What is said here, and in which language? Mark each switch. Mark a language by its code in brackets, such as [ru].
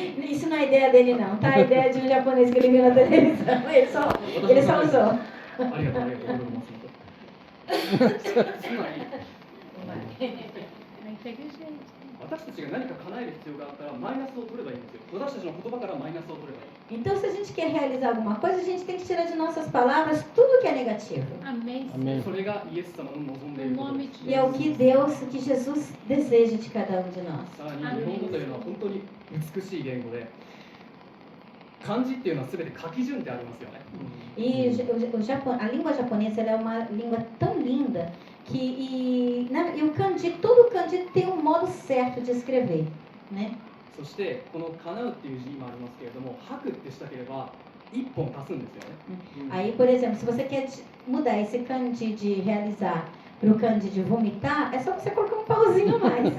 [pt] Isso não é ideia dele não, tá? A ideia de um japonês que ele viu na televisão. Ele só usou. [ja] ありがとう、ゴルフ松本。つまり [pt] É inteligente. [ja] 私たちが何か叶える必要があったらマイナスを取ればいいんですよ。私たちの言葉からマイナスを取ればいい。 [pt] Então, se a gente quer realizar alguma coisa, a gente tem que tirar de nossas palavras tudo que é negativo. Amém. Amém. [ja] それがイエス様の望んでいる [pt] No [ja] ことで [pt] nome [ja] す。 [pt] de E é o que Jesus. que Jesus deseja de cada um de nós. [ja] さらに日本語というのは本当に美しい言語で、漢字っていうのはすべて書き順ってありますよね。 [pt] E a língua japonesa ela é uma língua tão linda e o kanji, todo kanji tem um modo certo de escrever, né? [ja] そしてこの叶うっていう字もありますけれども、吐くってしたければ1本足すんですよね。 [pt] Aí, por exemplo, se você quer mudar esse kanji de realizar para o kanji de vomitar, é só você colocar um pauzinho a mais.